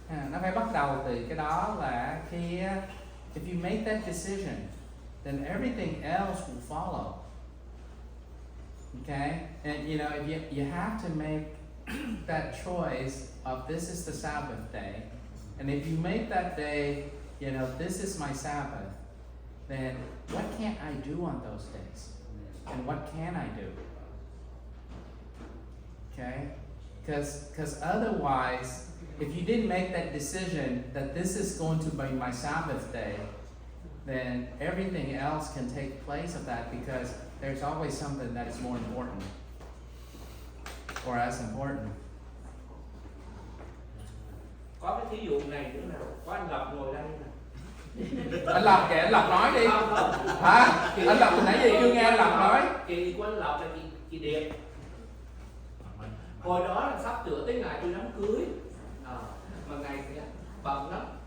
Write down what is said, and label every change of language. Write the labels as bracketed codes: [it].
[vi] Nó phải bắt đầu từ cái đó là khi [en] if you make that decision, then everything else will follow. Okay, and you know you have to make that choice of this is the Sabbath day, and if you make that day, you know, this is my Sabbath, then what can't I do on those days, and what can I do? Okay, because otherwise, if you didn't make that decision that this is going to be my Sabbath day, then everything else can take place of that, because there's always something that is more important or as important. [vi] Có cái thí dụ này nữa nào, có anh Lộc ngồi đây nè. Anh Lộc kìa, anh Lộc nói đi. Hả? Anh Lộc nãy giờ chưa nghe anh Lộc nói. Chị của anh Lộc là chị Điệp. Hồi đó là sắp sửa tới ngày tôi đám cưới, mà ngày thì bận lắm.